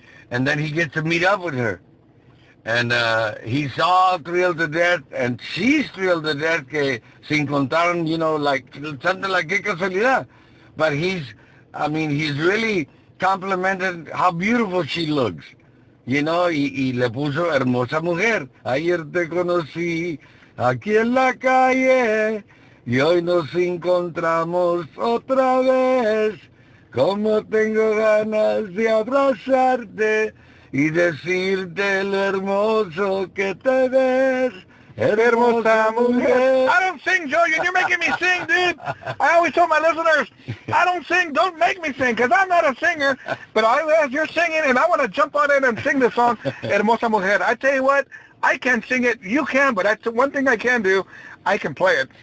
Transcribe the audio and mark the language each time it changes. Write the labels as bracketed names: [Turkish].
[English] And then he gets to meet up with her. And he's all thrilled to death, and she's thrilled to death [Spanish] que se encontraron, [English] like something like [Spanish] qué casualidad. [English] But he's really complimented how beautiful she looks. [Spanish] Y le puso hermosa mujer. Ayer te conocí aquí en la calle y hoy nos encontramos otra vez. Como tengo ganas de abrazarte y decirte lo hermoso que te ves, hermosa mujer. [English] I don't sing, Joe. You're making me sing, dude. I always tell my listeners, I don't sing. Don't make me sing, because I'm not a singer. But as you're singing, and I want to jump on in and sing the song, Hermosa Mujer. I tell you what, I can't sing it. You can, but that's one thing I can do. I can play it.